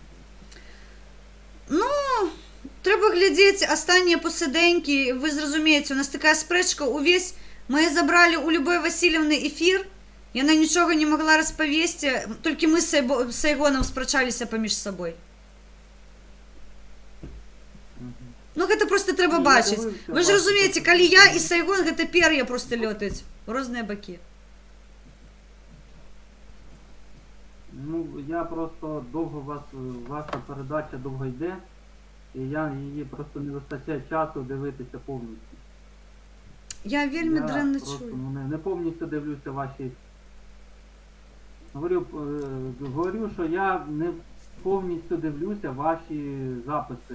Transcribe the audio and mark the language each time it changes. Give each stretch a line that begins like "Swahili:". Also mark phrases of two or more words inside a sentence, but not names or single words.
Ukrainian: Ну, треба глядіти останні посиденьки, ви зрозумієте, у нас така спречка увесь. Ми забрали у Любої Васильівни ефір, і вона нічого не могла розповісти, тільки ми з Сайгоном сперечалися поміж собою.
Belarusian: Ну, гэта просто треба бачыць. Вы ж разумееце, калі я і Сайгон, гэта пер'я просто лётаюць у розныя бакі.
Ukrainian: Ну, я просто довго ваша передача довго йде, і я її просто не вистачає часу дивитися повністю.
Belarusian: Я вельми дрэнна просто, чую.
Ukrainian: Не повністю дивлюся ваші... Говорю, що я не повністю дивлюся ваші записи.